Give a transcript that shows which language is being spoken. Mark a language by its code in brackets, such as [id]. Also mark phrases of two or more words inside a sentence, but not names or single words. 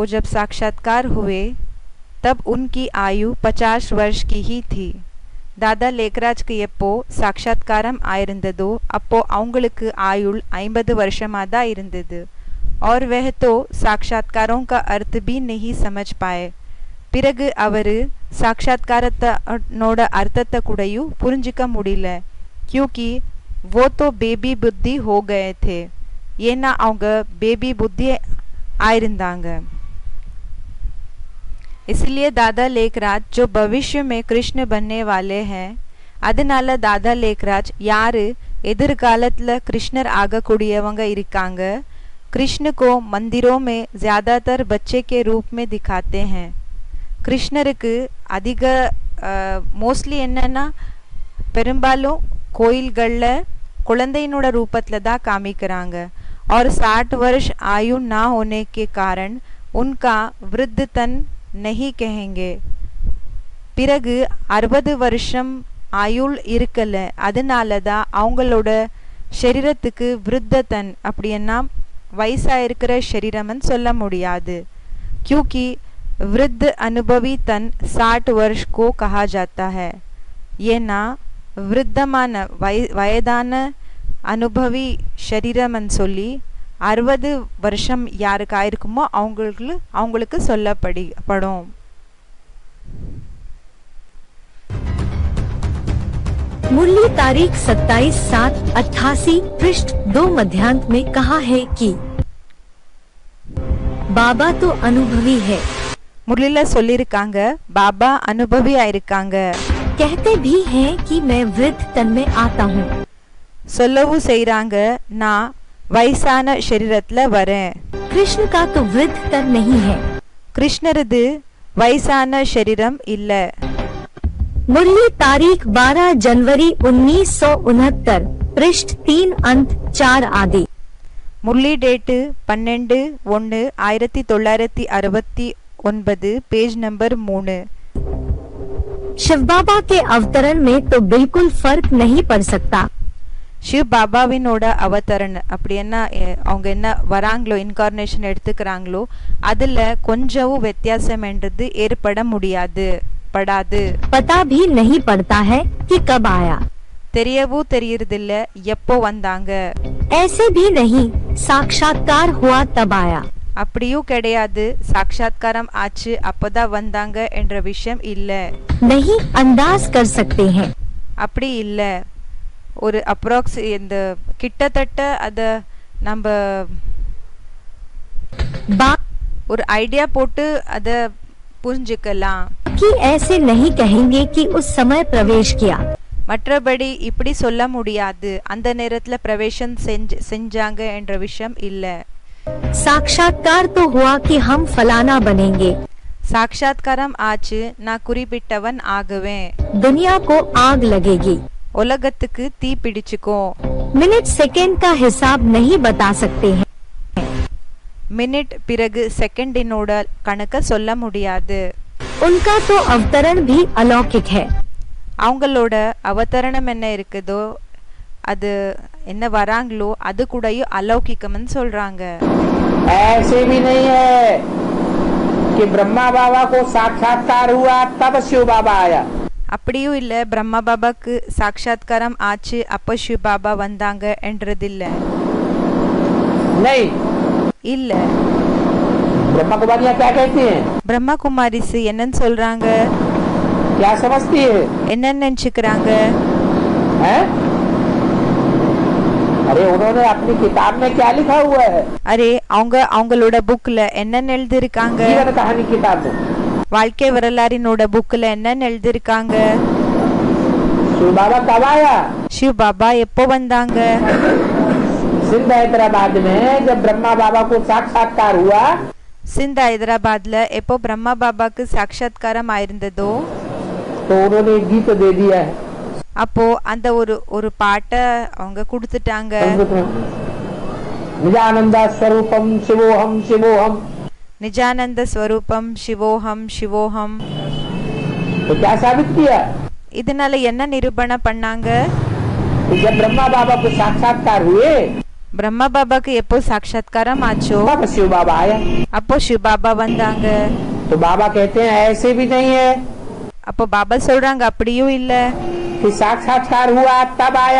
[hi] जब साक्षात्कार हुए तब उनकी आयु 50 वर्ष की ही थी. [ta] दादा लेखराஜ்க்கு எப்போ சாட்சாத்காரம் ஆயிருந்ததோ அப்போ அவங்களுக்கு ஆயுள் 50 வருஷமா தான் இருந்தது. [hi] और वह तो साक्षात्कारों का अर्थ भी नहीं समझ पाए. [ta] பிறகு அவரு சாட்சாத்காரத்தோட அர்த்தத்தை கூடயும் புரிஞ்சிக்க முடியல. [hi] क्योंकि वो तो बेबी बुद्धि हो गए थे. [ta] ஏன்னா அவங்க பேபி புத்தி आयरंदांग. [hi] इसलिए दादा लेखराज जो भविष्य में कृष्ण बनने वाले हैं, [ta] அதனால दादा लेखराज யாரு எதிர்காலத்துல கிருஷ்ணர் ஆகக்கூடியவங்க இருக்காங்க. [hi] कृष्ण को मंदिरों में ज्यादातर बच्चे के रूप में दिखाते हैं. [ta] கிருஷ்ணருக்கு அதிக மோஸ்ட்லி என்னன்னா பெரும்பாலும் கோயில்கள்ல குழந்தையினோட ரூபத்துல தான் காமிக்கிறாங்க. [hi] और 60 वर्ष आयु ना होने के कारण उनका वृद्धतन नहीं कहेंगे. [ta] பிறகு 60 வருஷம் ஆயுள் இருக்கல, அதனால தான் அவங்களோட शरीरத்துக்கு விருத்ததன் அப்படின்னா வயசா இருக்கிற शरीरमन சொல்ல முடியாது. [hi] क्योंकि वृद्ध अनुभवी तन 60 वर्ष को कहा जाता है. [ta] ஏன்னா விருத்தமான வயதான அனுபவி शरीरमन சொல்லி 60 வருஷம் யாருக்கு ஆயிருக்குமோ அவங்களுக்கு சொல்லப்படும். [hi] मुरली तारीख 27/7/88 पृष्ठ 2 मध्यांत में कहा है कि बाबा तो अनुभवी है. [ta] முரளில சொல்லிருக்காங்க பாபா அனுபவியா இருக்காங்க. [hi] कहते भी हैं कि मैं वृद्ध तन में आता हूँ. [ta] சொல்லவும் செய்றாங்க நான் வயசான शरीरத்துல வரேன். [hi] कृष्ण का तो वृद्ध तन नहीं है. [ta] கிருஷ்ணரது வயசான शरीरम இல்ல. [hi] मुरली तारीख 12 जनवरी 1969 पृष्ठ 3 अंत 4 आदि. मुरली डेट 12/1/1969 [en] page number [hi] 3. शिव बाबा के अवतरण में तो बिल्कुल फर्क नहीं पड़ सकता. [ta] शिव பாபாவினோட அவதரண் அப்படி என்ன அவங்க என்ன வராங்களோ இன்கார்னேஷன் எடுத்துக்கிறாங்களோ அதுல கொஞ்சம் வித்தியாசம் என்றது ஏற்பட முடியாது படாது. [hi] पता भी नहीं पड़ता है कि कब आया. [ta] தெரியவும் தெரியறதில்ல எப்போ வந்தாங்க. [hi] ऐसे भी नहीं साक्षात्कार हुआ तब आया. [ta] அப்படியும் கிடையாது சாட்சாத்காரம் ஆச்சு அப்பதான் வந்தாங்க என்ற விஷயம் இல்ல. [hi] नहीं अंदाज कर सकते हैं. [ta] அப்படி இல்ல ஒரு அப்ராக்ஸ் இந்த கிட்டத்தட்ட அத நம்ம ஒரு ஐடியா போட்டு அத புரிஞ்சுக்கலாம். [hi] कि ऐसे नहीं कहेंगे कि उस समय प्रवेश किया. [ta] மற்றபடி இப்படி சொல்ல முடியாது அந்த நேரத்துல பிரவேசம் செஞ்சாங்க என்ற விஷயம் இல்ல. [hi] साक्षात्कार तो हुआ कि हम फलाना बनेंगे. [ta] சாட்சாத்காரம் ஆச்சு நான் குறிப்பிட்டவன் ஆகுவேன். [hi] दुनिया को आग लगेगी. [ta] உலகத்துக்கு தீ பிடிச்சுக்கோ. [hi] मिनट सेकंड का हिसाब नहीं बता सकते हैं. [ta] மினிட் பிறகு செகண்டினோட கணக்க சொல்ல முடியாது. [hi] उनका तो अवतरण भी अलौकिक है. [ta] அவங்களோட அவதரணம் என்ன இருக்குதோ அது என்ன வராங்களோ அது கூடயும் अलौकिकம்னு சொல்றாங்க. [hi] ऐसे भी नहीं है कि ब्रह्मा बाबा को साक्षात्कार हुआ तब शिव बाबा आया. [ta] அப்படியும் இல்ல பிரம்மா பாபாக்கு சாட்சாத்காரம் ஆச்சு அப்ப சிவ பாபா வந்தாங்க என்றதில்ல. [hi] नहीं [ta] இல்ல. [hi] ब्रह्मा कुमारियाँ क्या कहती हैं? [ta] பிரம்மா குமாரிஸ் என்னன்னு சொல்றாங்க? [hi] क्या समझती है? [ta] என்ன நினைச்சுக்கிறாங்க? [hi] हैं? अरे उन्होंने अपनी किताब में क्या लिखा हुआ है? [ta] அரே அவங்களோட புக்ல என்ன எழுதிருக்காங்க? [hi] जीवन कहानी किताब में [ta] வாழ்க்கை வரலாறினோட புக்ல என்ன எழுதிருக்காங்க? [hi] शिव बाबा कब आया? [ta] शिव बाबा எப்போ வந்தாங்க? [hi] सिंध हैदराबाद में जब ब्रह्मा बाबा को साक्षात्कार हुआ, [ta] सिंध हैदराबादல எப்போ பிரம்மா பாபாக்கு சாட்சாத்காரம் ஆயிருந்ததோ [hi] तो उन्होंने गीत दे दिया है. [ta] அப்போ அந்த ஒரு பாட்டை அவங்க கொடுத்துட்டாங்க. [sa] निजानंद स्वरूपम शिवोहम शिवोहम. निजानंद स्वरूपम शिवोहम शिवोहम. [hi] तो क्या साबित किया? [ta] இதனால என்ன நிரூபணம் பண்ணாங்க? [hi] जब ब्रह्मा बाबा को साक्षात्कार हुए, [ta] பிரம்மா பாபாக்கு எப்போ சாட்சாத்காரம் ஆச்சோ [hi] तब शिव बाबा आया. [ta] அப்போ சிவ பாபா வந்தாங்க. [hi] तो बाबा कहते हैं ऐसे भी नहीं है [ta] அப்போ பாபா சொல்றாங்க அப்படியும் இல்ல [hi] कि साक्षात्कार हुआ तब आया.